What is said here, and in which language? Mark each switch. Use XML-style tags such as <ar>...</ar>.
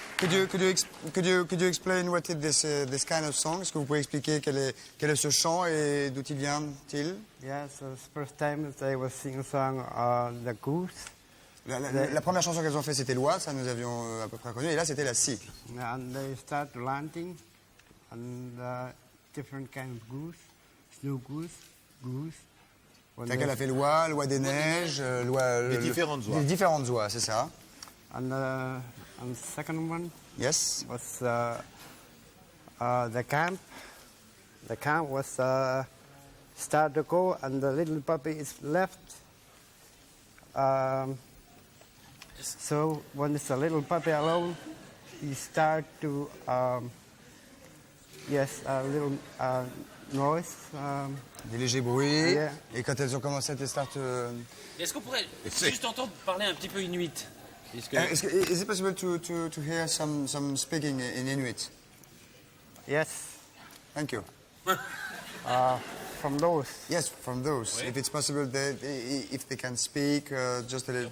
<en>Could you explain what is this kind of song?</en> <fr>Est-ce que vous pouvez expliquer quel est ce chant et d'où il vient-il?</fr> <en>Yes, the first time they were singing song The Goose.</en> <fr>La première chanson qu'elles ont fait, c'était Loi, ça nous avions à peu près connu, et là, c'était la scie.</fr> <en>And they start landing and different kind of goose, snow goose, goose. When</en> <fr>C'est qu'elle a fait Loi, Loi des Neiges, Loi... Les différentes oies. Les différentes oies, c'est ça.</fr> <en>And the second one Yes. was the camp. The camp was start to go and the little puppy is left. So when it's a little puppy alone, he start to yes, a little noise.</en> <fr>Des légers bruits.</fr> <en>Yeah.</en> <fr>Et quand elles ont commencé à</fr> <en>start...</en> <fr>Est-ce qu'on pourrait juste entendre parler un petit peu inuit?</fr> <en>Is it possible to hear some speaking in Inuit? Yes. Thank you. From those. Yes, from those.</en> <fr>Oui.</fr> <en>If it's possible, if they can speak, just a little.</en>